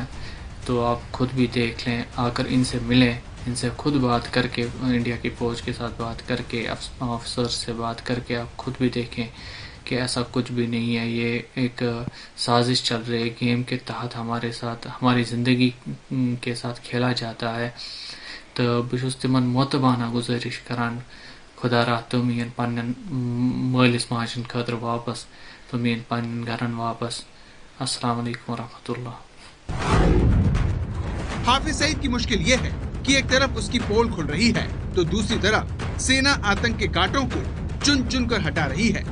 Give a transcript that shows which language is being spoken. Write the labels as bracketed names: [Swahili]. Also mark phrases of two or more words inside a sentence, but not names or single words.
[Hindi] तो आप खुद भी देख लें, आकर इनसे मिलें, इनसे खुद बात करके, इंडिया की फ़ौज के साथ बात करके, अफसर से बात करके आप खुद भी देखें कि ऐसा कुछ भी नहीं है। ये एक साजिश चल रही है, गेम के तहत हमारे साथ, हमारी ज़िंदगी के साथ खेला जाता है। [Kashmiri] तो बस तिमन मोतबाना गुजारिश करान खुदा रहा तुम इन पन्न मालिस माजन खतर वापस, तुम इन पन्न घरन वापस। [Arabic] السلام عليكم رحمة الله. [Hindi] हाफिज सईद की मुश्किल ये है कि एक तरफ उसकी पोल खुल रही है तो दूसरी तरफ सेना आतंक के कांटों को चुन चुन कर हटा रही है।